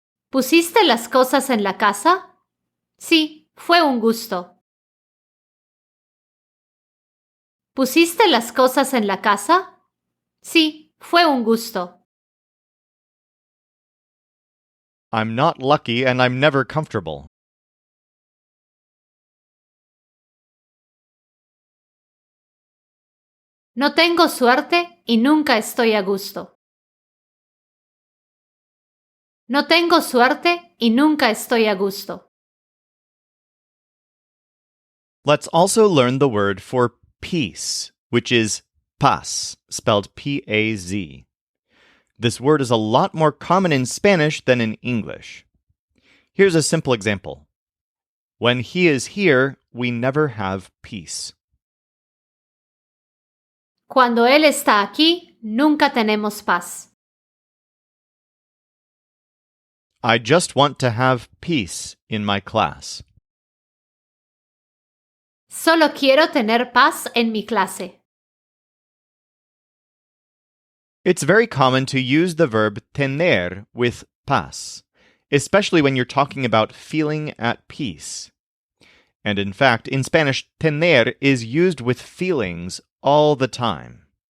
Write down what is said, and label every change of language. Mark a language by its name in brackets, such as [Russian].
[Spanish] ¿Pusiste las cosas en la casa? Sí, fue un gusto. ¿Pusiste las cosas en la casa? Sí, fue un gusto. [English] I'm not lucky and I'm never comfortable. [Spanish] No tengo suerte y nunca estoy a gusto. No tengo suerte y nunca estoy a gusto. [English] Let's also learn the word for peace, which is paz, spelled P-A-Z. This word is a lot more common in Spanish than in English. Here's a simple example. When he is here, we never have peace. [Spanish] Cuando él está aquí, nunca tenemos paz. [English] I just want to have peace in my class. [Spanish] Solo quiero tener paz en mi clase. [English] It's very common to use the verb tener with paz, especially when you're talking about feeling at peace. And in fact, in Spanish, tener is used with feelings all the time.